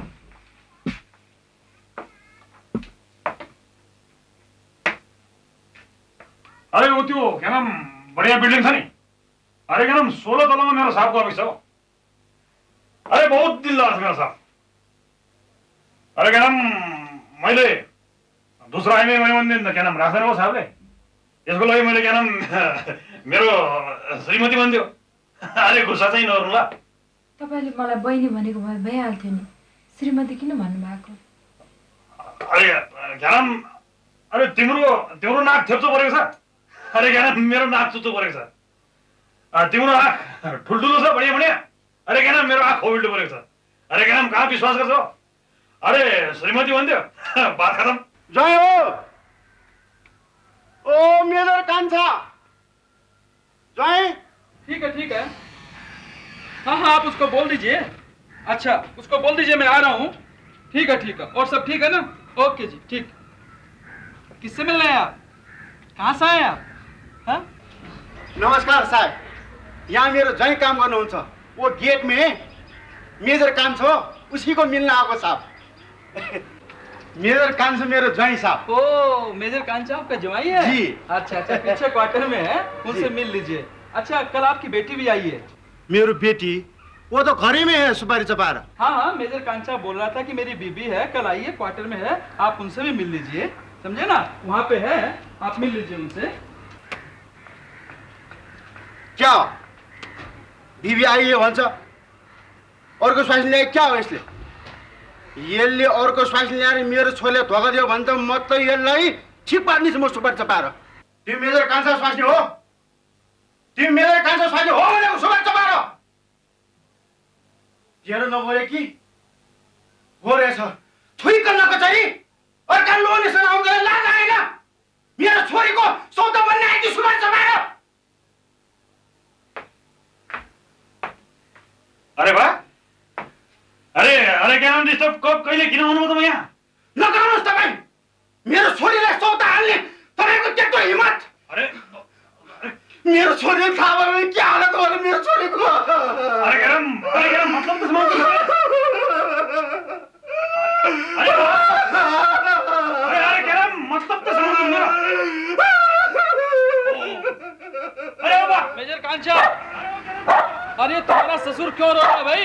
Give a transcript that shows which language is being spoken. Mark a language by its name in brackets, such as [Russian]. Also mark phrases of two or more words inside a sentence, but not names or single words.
[Hindi] अरे वो त्यो क्या नाम बढ़िया बिल्डिंग था नहीं, अरे क्या नाम 16 तला में मेरा साहब का ऑफिस है। अरे बहुत दिल लगा मेरा साहब। अरे क्या नाम [Nepali] मैले दूसरा आइमे मैले [Hindi] क्या नाम [Nepali] राख्दैन हो साहबले, यसको लागि मैले [Hindi] क्या नाम [Nepali] मेरो श्रीमती भनिदियो। अरे गुस्सा चाहिँ नगर्नु ल। तपाईले मलाई बहिनी भनेको भए भइहाल्थ्यो नि, श्रीमती किन भन्नुभएको? [Hindi] अरे क्या नाम, [Nepali] अरे तिम्रो नाक थेप्चो परेको छ। [Hindi] अरे क्या नाम [Nepali] मेरो नाक चुच्चो परेको छ। तिम्रो आँख ठुल्ठुलो छ बढिया बढिया। [Hindi] अरे क्या नाम [Nepali] मेरो आँख खोबिल्टो परेको छ। [Hindi] अरे क्या नाम [Nepali] कहाँ विश्वास गर्छौ? अरे श्रीमती भनिदियो, [Hindi] बात खत्म। [Nepali] जय हो। ओ मेजर कान्छा, जय। [Hindi] ठीक है। हाँ हाँ, आप उसको बोल दीजिए। अच्छा, उसको बोल दीजिए मैं आ रहा हूँ। ठीक है। और सब ठीक है ना? ओके जी, ठीक। किससे मिल रहे हैं आप? कहाँ से आए आप? हाँ? [Nepali] नमस्कार साहब, यहाँ मेरो जय काम गर्नुहुन्छ। [Hindi] वो गेट में मेजर कान्छो, उसी को मिलना आएको साहब। [Nepali] मेजर कान्छो मेरो जय साहब। [Hindi] ओ, मेजर कांचा आपका जवाई है? जी। अच्छा, पीछे क्वार्टर में है, उनसे मिल लीजिए। अच्छा, कल आपकी बेटी भी आई है। मेरो बेटी, वो तो घर ही में है सुपारी चपार। हाँ, मेजर कांचा बोल रहा था कि मेरी बीबी है, कल आई है, क्वार्टर में है, आप उनसे भी मिल लीजिए। समझे ना, वहाँ पे है, आप मिल लीजिए उनसे। क्या बीबी आई है [Nepali] भन्छ, अर्को स्वास्नी ल्याए क्या हो यसले? यसले अर्को स्वास्नी ल्याएर मेरो छोरीले धोका दियो भने त म त यसलाई ठिक पार्नेछु म सुपारी चपाएर। तिमी मेजर कान्छा स्वास्नी हो? तिमी मेजर कान्छा स्वास्नी हो भनेको सुपारी चपाएर? तेरो नगरे कि हो रहेछ, थुइक नकचरी अर्का लोनेसँग आउँदा लाज आएन? मेरो छोरीको सौदा बन्ने आइदियो सुपारी चपाएर। [Hindi] अरे वाह, अरे क्या नाम [Nepali] डिस्टर्ब कब कहिले किन आउनु तपाईँ यहाँ? नगर्नुहोस् तपाईँ, मेरो छोरीलाई सौदा हाल्ने तपाईँको त्यत्रो हिम्मत? अरे मेरो छोरीले थाहा भयो भने के हालत होला मेरो छोरीको? [Hindi] अरे क्या नाम मतलब तो समझ। अरे क्या नाम मतलब तो समझ मेरा। अरे वाह मेजर कांचा, अरे तुम्हारा ससुर क्यों रो रहा है भाई?